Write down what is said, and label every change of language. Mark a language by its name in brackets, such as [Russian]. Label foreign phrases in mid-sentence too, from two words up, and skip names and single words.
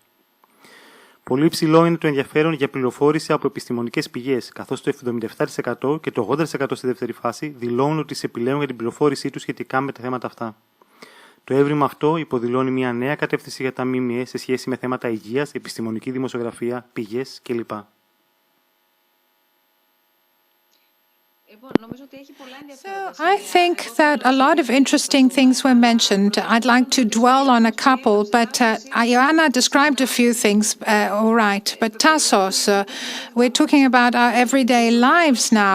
[Greek] Πολύ υψηλό είναι το ενδιαφέρον για πληροφόρηση από επιστημονικές πηγές, καθώς το 77% και το 80% στη δεύτερη φάση δηλώνουν ότι σε επιλέγουν για την πληροφόρησή τους σχετικά με τα θέματα αυτά. Το έβριμα αυτό υποδηλώνει μια νέα κατεύθυνση για τα ΜΜΕ σε σχέση με θέματα υγείας, επιστημονική δημοσιογραφία, πηγές κλπ. [English] So I think that a lot of interesting things were mentioned. I'd like to dwell on a couple, but Ioanna described a few things, all right. But Tassos, we're talking about our everyday lives now.